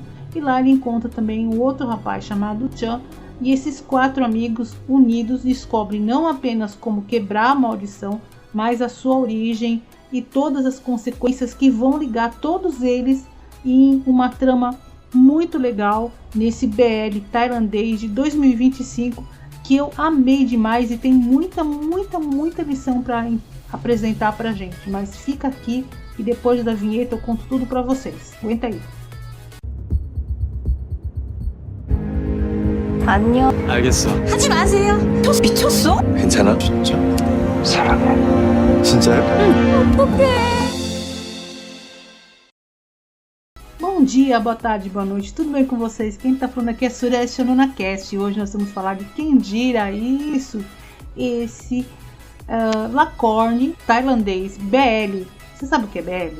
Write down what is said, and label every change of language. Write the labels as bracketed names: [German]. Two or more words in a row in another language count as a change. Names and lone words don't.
[Portuguese] E lá ele encontra também um outro rapaz chamado Chan, e esses 4 amigos unidos descobrem não apenas como quebrar a maldição, mas a sua origem e todas as consequências que vão ligar todos eles em uma trama muito legal nesse BL tailandês de 2025, que eu amei demais e tem muita lição para apresentar pra gente. Mas fica aqui e depois da vinheta eu conto tudo pra vocês. Aguenta aí. [Korean] 안녕. 알겠어. 하지 마세요. 토스 미쳤어? 괜찮아? 진짜. 사랑해. 진짜요? 어떡해. [Portuguese] Bom dia, boa tarde, boa noite, tudo bem com vocês? Quem tá falando aqui é Suresh Nunacast e hoje nós vamos falar de Kendira, esse Lacorne tailandês, BL. Você sabe o que é BL?